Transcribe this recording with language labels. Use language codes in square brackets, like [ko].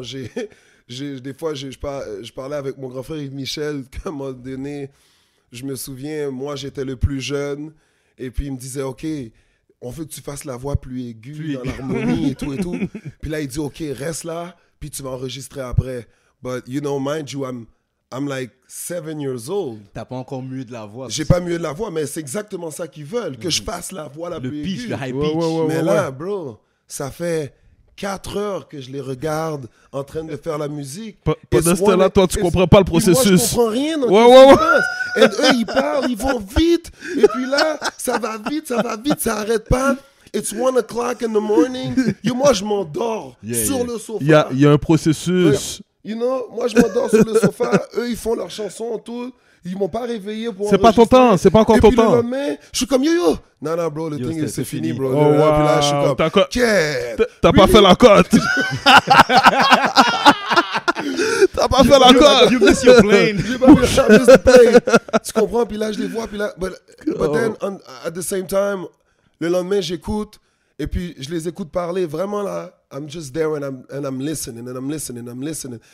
[fr] Des fois, je parlais avec mon grand frère Yves Michel, qu'à un moment donné, je me souviens, moi j'étais le plus jeune, et puis il me disait, OK, on veut que tu fasses la voix plus aiguë dans l'harmonie et tout. Puis là, il dit, OK, reste là, puis tu vas enregistrer après. [en] But, you know, mind you, I'm like 7 years old. [fr] T'as pas encore mué de la voix. J'ai pas mué de la voix, mais c'est exactement ça qu'ils veulent, que je fasse la voix la plus aiguë. Le high pitch. Mais là, bro, ça fait 4 heures que je les regarde en train de faire la musique. Pendant ce temps-là, toi, tu comprends pas le processus. Moi, je comprends rien. Et eux, ils parlent, ils vont vite. Et puis là, ça va vite, ça arrête pas. [en] It's 1 o'clock in the morning. [fr] Moi, je m'endors sur le sofa. Il y a un processus. [en] You know, [fr] moi, je m'endors sur le sofa. Eux, ils font leurs chansons, tout. Ils m'ont pas réveillé pour C'est pas ton temps, c'est pas encore ton temps. Et puis le lendemain, je suis comme yo. Non, bro, le thing, c'est fini, bro. [en] Oh, wow. [fr] Puis là, je suis comme, T'as pas fait la cote. T'as pas fait la cote. [en] You miss your plane. [fr] J'ai pas [en] miss the plane. [fr] Tu comprends? Puis là, je les vois. Puis là, [en] but then, at the same time, [fr] le lendemain, j'écoute. Et puis, je les écoute parler. Vraiment, là, [en] I'm just there and I'm listening, and I'm listening.